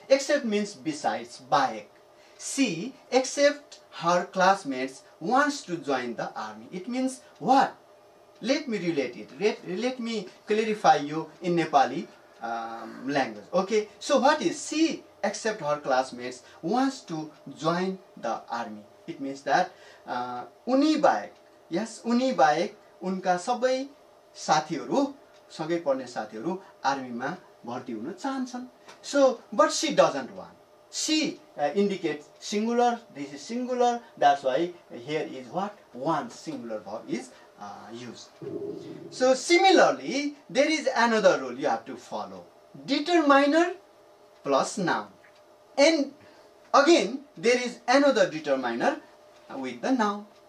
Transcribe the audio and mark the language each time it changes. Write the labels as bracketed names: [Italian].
[English] Accept means besides, baek. She accept her classmates wants to join the army. It means what? Let me relate it. Let me clarify you in Nepali language. Okay, so what is she accept her classmates wants to join the army? It means that [Nepali] उनी बाहेक, yes, उनी बाहेक उनका सबै साथीहरू, सँगै पढ्ने साथीहरू आर्मीमा भर्ती हुन चाहन्छन्. [English] So but she doesn't want. She indicates singular. This is singular. That's why here is what? One singular verb is used. So similarly, there is another rule you have to follow. Determiner plus noun. And again, there is another determiner with the noun.